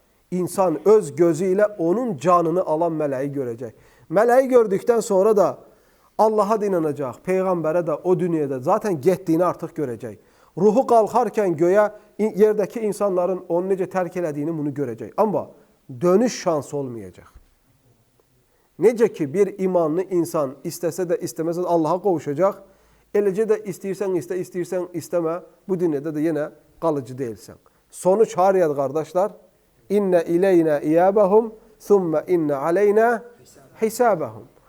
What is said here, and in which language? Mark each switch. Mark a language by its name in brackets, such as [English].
[Azerbaijani] İnsan öz gözü ilə onun canını alan mələyi görəcək. Mələyi gördükdən sonra da Allah'a da inanacaq, Peyğəmbərə də o dünyada zaten getdiyini artıq görəcək. Ruhu qalxarkən göyə yerdəki insanların onu necə tərk elədiyini bunu görəcək. Amma dönüş şansı olmayacaq. Necə ki bir imanlı insan istəsə də istəməsə də Allah'a qovuşacaq, eləcə də istəyirsən istə, istəyirsən istəmə, bu dünyada da yenə qalıcı deyilsən. Sonuç hariyədir qardaşlar? [Arabic] İnnə ileynə iyəbəhum, thumma innə aleynə hisabəhum.